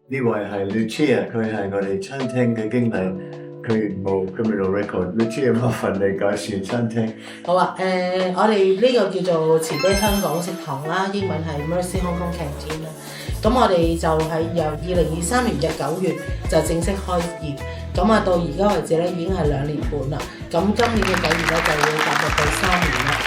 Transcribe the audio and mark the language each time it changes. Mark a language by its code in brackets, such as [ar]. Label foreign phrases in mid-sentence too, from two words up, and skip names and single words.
[yue] 呢位係 Lucia，佢係我哋餐廳嘅經理，佢冇 [en] criminal record。 [yue] Lucia，麻煩你介紹餐廳。好啊，我哋呢個叫做慈悲香港食堂啦，英文係 Mercy Hong Kong Canteen 啦。咁我哋就係由2023年嘅9月就正式開業，咁啊到而家為止咧已經係2年半啦。咁今年嘅9月咧就會踏入第3年啦。